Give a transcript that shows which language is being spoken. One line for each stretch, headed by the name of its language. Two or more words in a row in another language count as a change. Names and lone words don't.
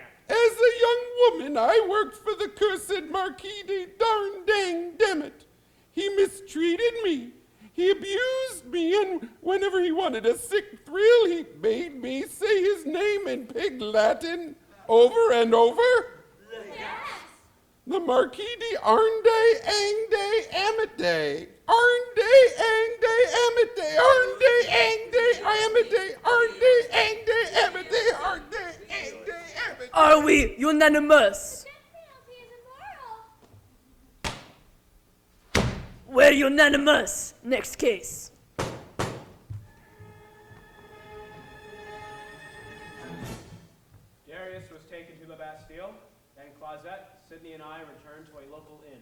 English: As a young woman, I worked for the cursed Marquis de Darndang, damn it. He mistreated me. He abused me, and whenever he wanted a sick thrill, he made me say his name in pig Latin over and over. Yes. The Marquis de Arnday Angday Amate. Arnday Angday Amate. Arnday Angday Amate. Arnday Angday Amate. Arnday Angday Amate. Are we unanimous? We're unanimous. Next case. Darius was taken to the Bastille, then Clausette, Sydney, and I returned to a local inn.